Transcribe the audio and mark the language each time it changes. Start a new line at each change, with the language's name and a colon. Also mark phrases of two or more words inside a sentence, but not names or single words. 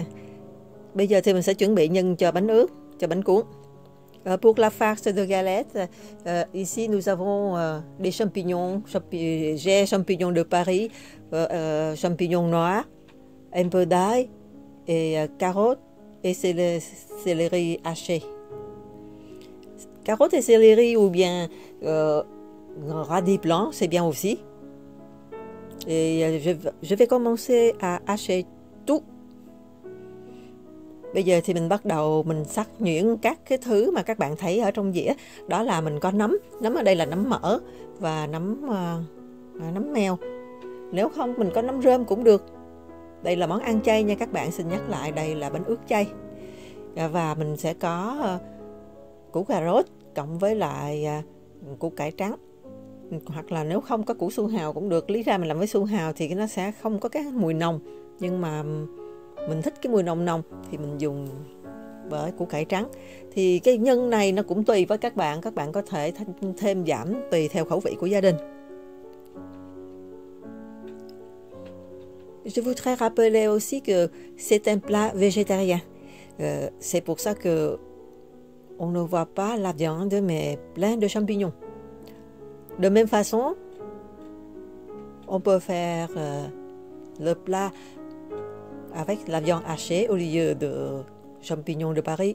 Vietnamese: Bây giờ thì mình sẽ chuẩn bị nhân cho bánh ướt, cho bánh cuốn.
French: Pour la farce de galette, ici nous avons des champignons. J'ai champignons de Paris, champignons noirs, un peu d'ail, et carottes et céleri haché. Carottes et céleri ou bien radis blanc, c'est bien aussi. Et je vais commencer à hacher tout.
Vietnamese: Bây giờ thì mình bắt đầu mình xắt nhuyễn các cái thứ mà các bạn thấy ở trong dĩa. Đó là mình có nấm ở đây là nấm mỡ và nấm mèo. Nếu không mình có nấm rơm cũng được. Đây là món ăn chay nha các bạn, xin nhắc lại đây là bánh ướt chay. Và mình sẽ có củ cà rốt cộng với lại củ cải trắng. Hoặc là nếu không có củ su hào cũng được. Lý ra mình làm với su hào thì nó sẽ không có cái mùi nồng, nhưng mà mình thích cái mùi nồng thì mình dùng với củ cải trắng. Thì cái nhân này nó cũng tùy với các bạn có thể thêm giảm tùy theo khẩu vị của gia đình.
French: Je voudrais rappeler aussi que c'est un plat végétarien. C'est pour ça que on ne voit pas la viande mais plein de champignons. De même façon, on peut faire le plat avec la viande hachée au lieu de champignons de Paris.